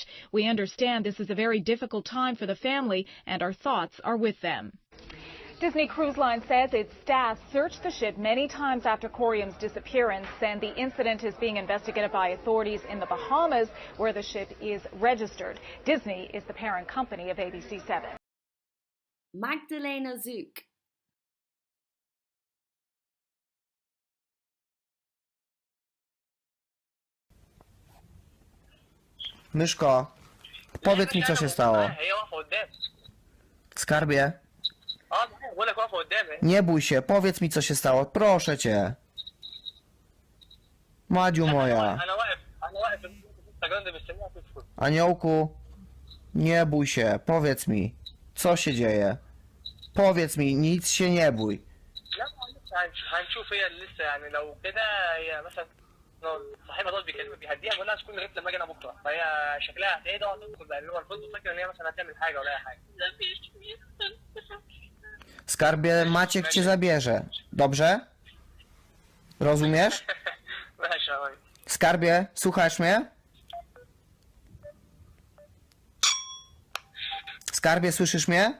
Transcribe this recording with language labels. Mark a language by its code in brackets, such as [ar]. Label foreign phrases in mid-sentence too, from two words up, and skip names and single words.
[en] We understand this is a very difficult time for the family, and our thoughts are with them." Disney Cruise Line says its staff searched the ship many times after Coryum's disappearance, and the incident is being investigated by authorities in the Bahamas, where the ship is registered. Disney is the parent company of ABC7. [pl] Magdalena Zuk. Myszko, powiedz mi, co się stało. Skarbie? Nie bój się, powiedz mi, co się stało, proszę cię. Madziu moja. Aniołku, nie bój się, powiedz mi, co się dzieje. Powiedz mi, nic się nie bój. [ar] صاحبها دول بيهديها بيقول لها اسكن لغايه لما اجي انا بكره فهي شكلها هتهدى وتدخل بقى اللي هو الفندق فاكره ان هي مثلا هتعمل حاجه ولا اي حاجه. [pl] Skarbie, Maciek cię zabierze. Dobrze? Rozumiesz? Skarbie, słuchasz mnie? Skarbie, słyszysz mnie?